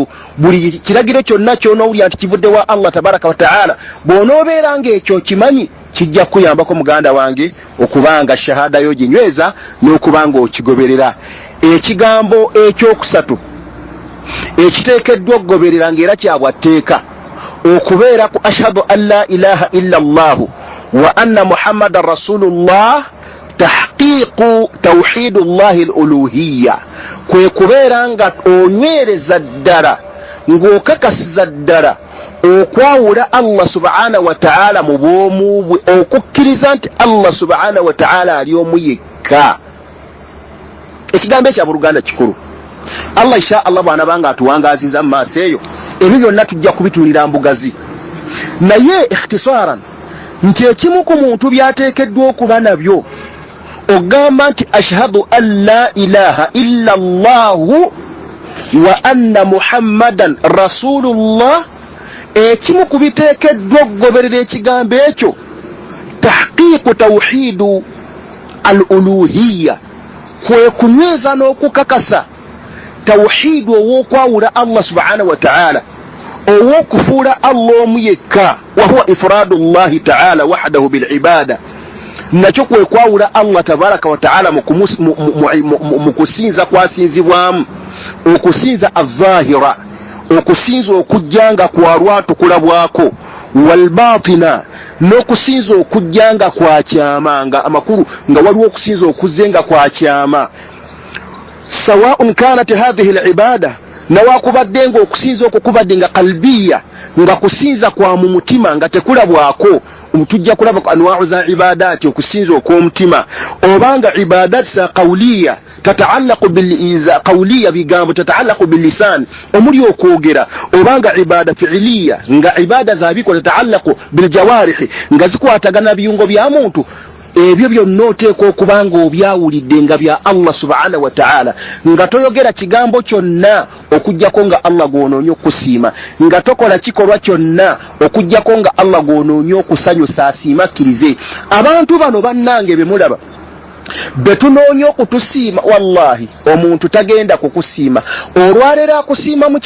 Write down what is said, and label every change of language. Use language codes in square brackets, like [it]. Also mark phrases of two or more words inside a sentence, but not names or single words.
[lg] Buli kiragiro kyonna ky'onoowulira nti kivudde wa Allah [ar] تبارك وتعالى, [lg] bw'onoobeera ng'ekyo kimanyi, kijja kuyambako muganda wange okubanga shahada yo ginyweza n'okubanga okigoberera. Ekigambo ekyokusatu ekiteekeddwa okugoberera ng'era kyabwatteeka, okubeera ku [ar] أشهد أن لا إله إلا الله وأن محمدا رسول الله تحقيق توحيد الله الألوهية, [lg] kwe kubeera nga onywereza ddala ng'okakasiza ddala okwawula Allah [ar] سبحانه وتعالى [lg] mu bwomu bwe, okukkiriza nti Allah [ar] سبحانه وتعالى [lg] ali omu yekka. Ekigambo ekya Buluganda kikulu. Allah [ar] إن شاء الله [lg] bwana banga atuwangaziza mu maaso eyo, ebyo byonna tujja kubituulira mbugazi. Naye ikhtisaran nti ekimu ku muntu byateekeddwa okuba nabyo, ogamba nti [ar] أشهد أن لا إله إلا الله وأن محمدا رسول الله [lg] ekimu kubiteekeddwa okugoberera ekigambo ekyo [ar] تحقيق توحيد الألوهية [lg] kwe kunyweza n'okukakasa tawhidu ow'okwawula Allah [ar] سبحانه وتعالى [lg] ow'okufuula Allah omu yekka [ar] وهو إفراد الله تعالى وحده بالعبادة [lg] nakyo kwe kwawula Allah [ar] تبارك وتعالى [lg] mu kusinza kwasinzibwamu okusinza adh-dhahira okusinza okujjanga kwa lwatu kulabwako walbatina n'okusinza okujjanga kwa kyama nga amakulu nga waliwo okusinza okuzenga kwa kyama [ar] سواء كانت هذه العبادة [lg] nawakubadde nga okusinza okukubadde nga qalbiya nga kusinza kwa mu mutima nga tekulabwako tujja kulaba ku anwa'u za ibadati okusinza okw'omutima obanga ibadati za qawliya [ar] تتعلق بالقولية [lg] bigambo [ar] تتعلق باللسان [lg] omuli okwogera obanga ibada fi'liya nga ibada za biko [ar] تتعلق بالجوارح [lg] nga zikwatagana biyungo bya muntu ebyo byonna oteekwa okubanga obyawulidde nga bya Allah [ar] سبحانه وتعالى [lg] nga toyogera kigambo kyonna okujjako nga Allah gw'onoonya okusiima nga tokola kikolwa kyonna okujjako nga Allah gw'onoonya okusanyusa asiimakkirize abantu bano bannange be mulaba betunoonya okutusiima wallahi omuntu tagenda kukusiima olwalera akusiima mu